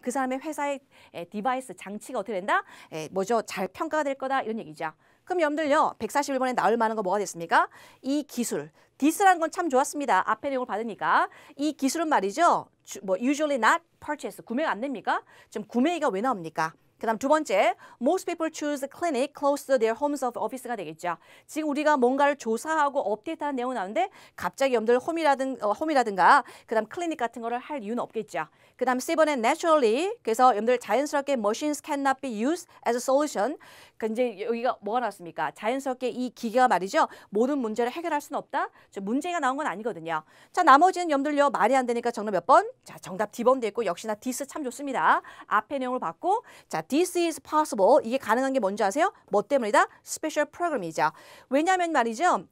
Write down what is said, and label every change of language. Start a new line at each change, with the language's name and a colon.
Korean: 그 사람의 회사의 디바이스, 장치가 어떻게 된다? 잘 평가가 될 거다 이런 얘기죠. 그럼 여러분들요. 141번에 나올 만한 거 뭐가 됐습니까? 이 기술. this라는 건 참 좋았습니다. 앞에 내용을 받으니까. 이 기술은 말이죠.
English: usually not purchase.
Korean: 구매가 안 됩니까? 지금 구매가 왜 나옵니까? 그다음 두 번째,
English: most people choose clinic close to their homes of office가 되겠죠.
Korean: 지금 우리가 뭔가를 조사하고 업데이트하는 내용이 나오는데 갑자기 여러분들 홈이라든가 그다음 클리닉 같은 거를 할 이유는 없겠죠. 그다음 세 번째
English: naturally,
Korean: 그래서 여러분들 자연스럽게
English: machines cannot be used as a solution.
Korean: 이제 여기가 뭐가 나왔습니까? 자연스럽게 이 기계가 말이죠. 모든 문제를 해결할 수는 없다. 문제가 나온 건 아니거든요. 자, 나머지는 여러분들요 말이 안 되니까 정답 몇 번? 자, 정답 D번 됐고 역시나 this 참 좋습니다. 앞에 내용을 봤고, 자,
English: this is possible.
Korean: 이게 가능한 게 뭔지 아세요? 뭐 때문이다? 스페셜 프로그램이죠. 왜냐하면 말이죠.